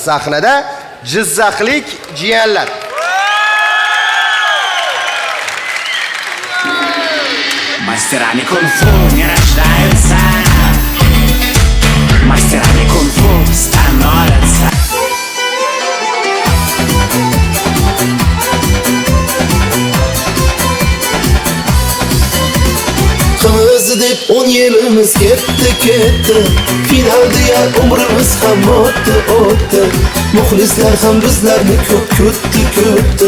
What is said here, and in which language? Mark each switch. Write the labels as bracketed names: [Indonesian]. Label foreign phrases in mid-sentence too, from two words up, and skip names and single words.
[Uzbek] sahnada Jizzaxlik jiyanlar. [Russian] Мастерами кунг-фу не рождаются, мастерами кунг-фу становятся. [Uzbek] Qimiz deb 10 yilimiz ketdi. Finalda umrimiz ham o'tdi. Muxlislar ham bizlarni ko'p kutdi.